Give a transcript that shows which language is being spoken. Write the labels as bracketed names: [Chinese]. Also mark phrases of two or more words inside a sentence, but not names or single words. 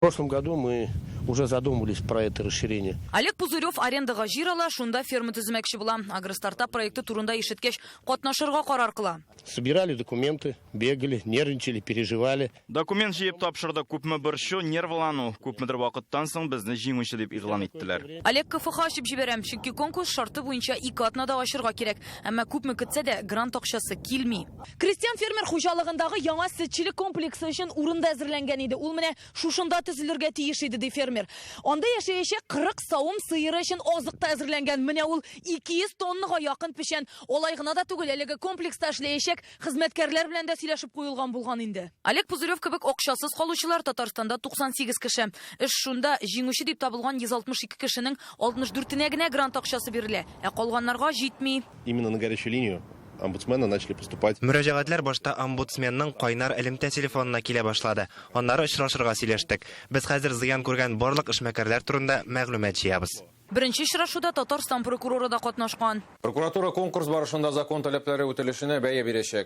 [Russian] В прошлом году мы уже задумывались про это расширение. [Tatar] Олег Пузырев арендаға жер ала, шунда ферма түзмәкче була. Агростартап проекты турында ишеткәч, катнашырга карар кыла. [Russian] Собирали документы, бегали, нервничали, переживали. [Tatar] Документ җыеп тапшырды, күпме борчу, нервлану. Күпмедер вакыттан соң безне җиңүче дип игълан иттеләр. Олег КФХ ачып җибәрәм, чөнки конкурс шарты буенча 2 атнада ачырга кирәк. Әмма күпме көтсә дә грант акчасы килми. Крестьян фермер хуҗалыгындагы яңа сөтчелек комплексы өчен урында әзерләнгән иде. Ул менә шушында төзелергә тиеш иде, ди фермер. Анда яшәячәк 40 савым сыеры өчен азыкта әзерләнгән. Менә ул 200 тоннага якын пешән. Алай гына да түгел, әлеге комплекста эшләячәк хезмәткәрләр белән дә сөйләшеп куелган булган инде. Олег Пузырев кебек акчасыз калучылар Татарстанда 98 кеше. Эш шунда җиңүче дип табылган 162 кешенең 64-нә генә грант акчасы бирелә, ә калганнарга җитми. [Russian] Именно на горячую линию омбудсмена начали поступать. [Tatar] Мөрәҗәгатьләр башта омбудсменның кайнар элемтә телефонына килә башлады. Аннары очрашырга сөйләштек. Без хәзер зыян күргән барлык эшмәкәрләр турында мәгълүмат җыябыз. Беренче очрашуда Татарстан прокуроры да катнашкан. Прокуратура конкурс барышында закон таләпләре үтәлешенә бәя бирәчәк.